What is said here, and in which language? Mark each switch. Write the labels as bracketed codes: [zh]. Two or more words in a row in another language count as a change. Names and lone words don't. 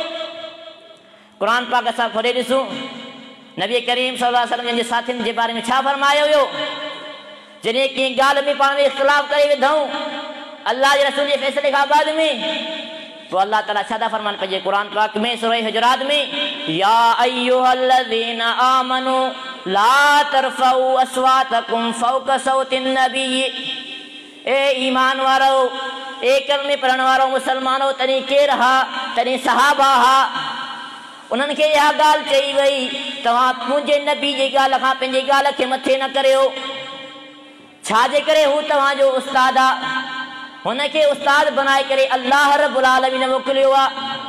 [sd] क़ुरान पाक असां खोले ॾिसूं, नबी करीम [ar] صلى الله عليه وسلم [sd] जे साथियुनि जे बारे में छा फरमायो हुयो। जॾहिं कंहिं ॻाल्हि में पाण में इख़्तिलाफ़ करे विधऊं अल्लाह जे रसूल जे फ़ैसिले खां बाद में, तो अल्लाह ताला छा था फरमाइनि पंहिंजे क़ुरान पाक में सूरह हुजरात में, [ar] يا أيها الذين آمنوا لا ترفعوا أصواتكم فوق صوت النبي, [sd] ए ईमान वारो, ए कलमे पढ़ण वारो मुसलमानो, तॾहिं केरु हा, तॾहिं सहाबा हा, उन्हनि खे इहा ॻाल्हि चई वई, तव्हां मुंहिंजे नबी जी ॻाल्हि खां पंहिंजी ॻाल्हि खे मथे न करियो। छाजे करे हू तव्हांजो उस्ताद आहे, हुनखे उस्ताद बनाए करे [ar] الله رب العالمين [sd] मोकिलियो आहे।